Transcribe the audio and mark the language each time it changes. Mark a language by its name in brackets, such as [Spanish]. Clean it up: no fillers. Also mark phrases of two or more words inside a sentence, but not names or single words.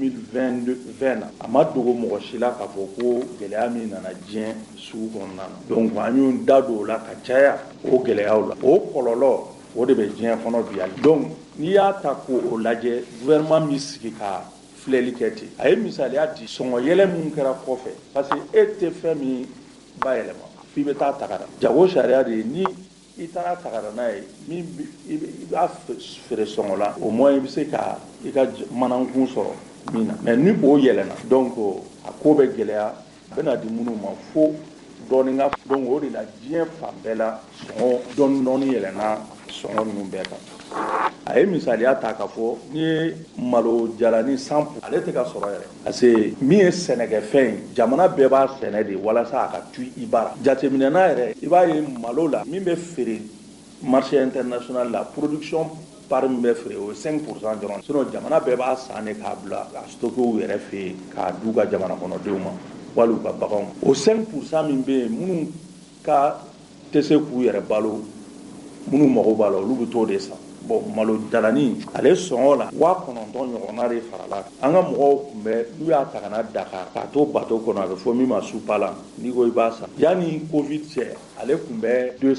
[Bambara] 2020 na a ma dogo mɔgɔ si la k'a fɔ ko gɛlɛya min nana diɲɛ sugu kɔnɔna na donc an y'o da don o la ka caya o gɛlɛyaw la o kɔlɔlɔ o de bɛ diɲɛ kɔnɔ bi hali donc n'i y'a ta k'o lajɛ gouvernement min sigi ka filɛli kɛ ten a ye misaliya di sɔngɔ yɛlɛ min kɛra kɔfɛ [French] parce que [Bambara] e tɛ fɛn min bayɛlɛma f'i bɛ taa tagada jago sariya de ye ni i taara tagada n'a ye min i b'a feere sɔngɔ la [French] au moins [Bambara] i bɛ se ka i ka manankun sɔrɔ min na mais ni o yɛlɛna donc a ko bɛ gɛlɛya a bɛ na di minnu ma fo dɔɔni ka donc o de la diɲɛ fan bɛɛ la sɔngɔ dɔɔni yɛlɛna sɔngɔ ninnu bɛɛ kan a ye misaliya ta k'a fɔ n'i ye malo jalani sample ale tɛ ka sɔrɔ yɛrɛ [French] parce que [Bambara] min ye sɛnɛkɛfɛn ye jamana bɛɛ b'a sɛnɛ de walasa a ka tu i bara jateminɛna yɛrɛ i b'a ye malo la min bɛ feere [French] marché international [Bambara] la [French] production part [Bambara] min bɛ feere o ye 5% dɔrɔn sinon jamana bɛɛ b'a san de k'a bila a stocké u yɛrɛ fɛ yen k'a d'u ka jamana kɔnɔdenw ma wali u ka baganw o 5% min bɛ yen minnu ka tɛ se k'u yɛrɛ balo minnu mago b'a la olu bɛ t'o de san bon malo jalani ale sɔngɔ la 9,000 ɲɔgɔnna de farala an ka mɔgɔw tun bɛ n'u y'a ta ka na Dakar k'a to bateau kɔnɔ a bɛ fɔ min ma Supala n'i ko i b'a san yanni Covid cɛ ale tun bɛ